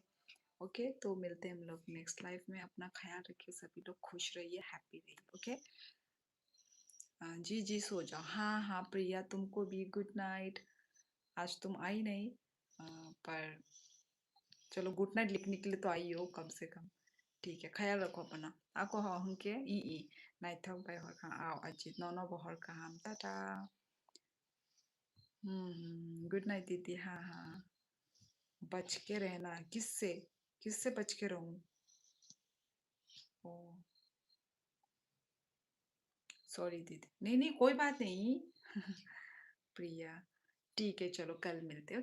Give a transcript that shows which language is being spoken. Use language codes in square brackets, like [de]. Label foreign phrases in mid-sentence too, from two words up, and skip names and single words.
[hi] ओके, तो मिलते हैं हम लोग [en] next live [hi] में। अपना ख्याल रखिए, सभी लोग खुश रहिए, हैप्पी रहिए। ओके, जी जी सो जाओ। हाँ हाँ प्रिया, तुमको भी [en] good night. [hi] आज तुम आई नहीं, पर चलो [en] good night [hi] लिखने के लिए तो आई हो कम से कम। ठीक है, ख्याल रखो अपना। [trp] Ako hongke ii nai thau bai hor kang ao ajit no no bo hor kaham tata। [en] good night [hi] दीदी। हाँ हाँ, बच के रहना। किससे? किससे बच के रहूं? ओ सॉरी दीदी, नहीं नहीं कोई बात नहीं। प्रिया, ठीक है, चलो कल मिलते हैं।